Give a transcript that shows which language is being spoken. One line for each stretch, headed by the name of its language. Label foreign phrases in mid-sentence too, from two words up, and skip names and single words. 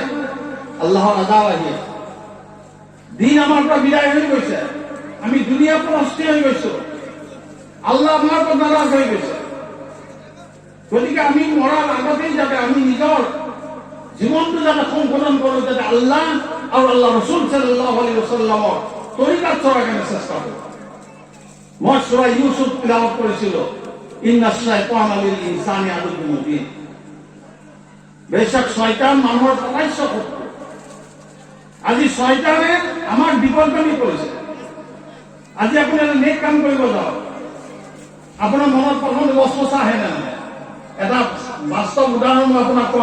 Assamese: আল্লাহৰ আজাব আহি আছে, দিন আমাৰ পৰা বিদায় হৈ গৈছে, আমি দুনিয়াৰ পৰা অস্থিৰ হৈ গৈছো, আল্লাহ আমাৰ পৰা নাৰাজ হৈ গৈছে। গতিকে আমি মৰাৰ আগতেই যাতে আমি নিজৰ জীৱনটো যাতে সংশোধন কৰোঁ, যাতে আল্লাহ আৰু আল্লাহ ৰসুল
Arabic: صلى الله عليه وسلم
Assamese: তৰিকাত চলাৰ কাৰণে চেষ্টা কৰোঁ। মই সূৰা ইউসুফ তিলাৱত কৰিছিলো,
Arabic: إن الشيطان للإنسان عدو مبين.
Assamese: বেশক শয়তান মানুহৰ প্ৰকাশ্য শত্ৰু। আজি শয়তানে আমাৰ বিপদগামী কৰিছে। আজি আপুনি এটা নেক কাম কৰিব যাওক, আপোনাৰ মনত প্ৰথম বস্তুচা আহে নে নাই? এটা বাস্তৱ উদাহৰণ মই আপোনাক কওঁ।